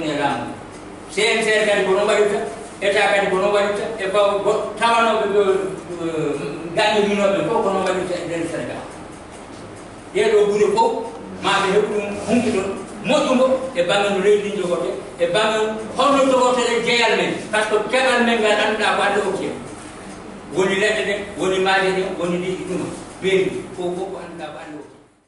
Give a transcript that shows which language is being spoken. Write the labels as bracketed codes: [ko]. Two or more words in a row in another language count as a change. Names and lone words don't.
[ff] e laamu CNCR kadi ko noon waɗirta état kadi ko noon waɗirta e tawanoɓe gañirinoɓe fof ko noon waɗirta e nder Sénégal ɗeɗo gure fof ma ɓe heɓ ɗum humpito moƴƴugo e bange no leydi ndi jogorte e bange holno jogorte ɗe jeeyal men [fr] par ce que [ff] keɓal men ngal annduɗa ko Allah hokki en woni leɗɗe ɗe woni maaje ɗe woni ɗiɗi ɗuma beeri fof fof ko annduɗa ko Allah hokki